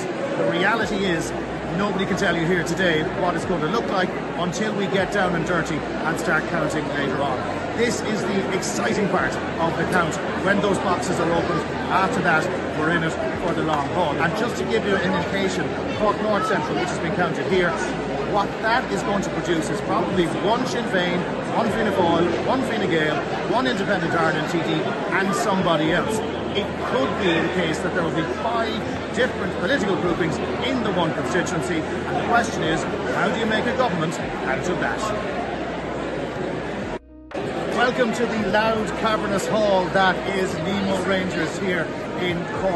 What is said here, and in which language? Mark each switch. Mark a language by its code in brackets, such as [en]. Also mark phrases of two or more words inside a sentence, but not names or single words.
[en] The reality is, nobody can tell you here today what it's going to look like until we get down and dirty and start counting later on. This is the exciting part of the count, when those boxes are opened. After that, we're in it for the long haul. And just to give you an indication, Cork North Central, which has been counted here, what that is going to produce is probably 1 Sinn Féin, 1 Fianna Fáil, 1 Fine Gael, 1 Independent Ireland TD, and somebody else. It could be the case that there will be 5 different political groupings in the one constituency, and the question is, how do you make a government out of that? Welcome to the loud, cavernous hall that is Nemo Rangers here in Cork.